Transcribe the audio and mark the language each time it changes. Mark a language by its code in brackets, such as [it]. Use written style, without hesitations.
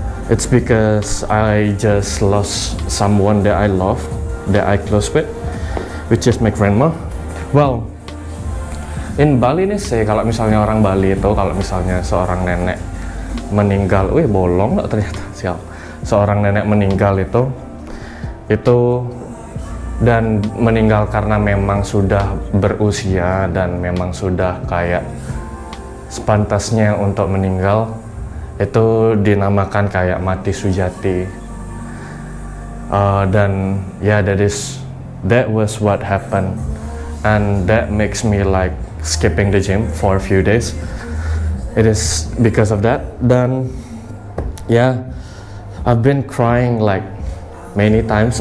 [en] It's because I just lost someone that I love, that I close with, which is my grandma. [id] Well, in Bali nih sih, kalau misalnya orang Bali itu, kalau misalnya seorang nenek meninggal, bolong nggak ternyata, sial. Seorang nenek meninggal itu dan meninggal karena memang sudah berusia dan memang sudah kayak sepantasnya untuk meninggal, itu dinamakan kayak mati sujati. Dan ya, [en] that was what happened, and that makes me like skipping the gym for a few days. It is because of that. Dan yeah, I've been crying like many times.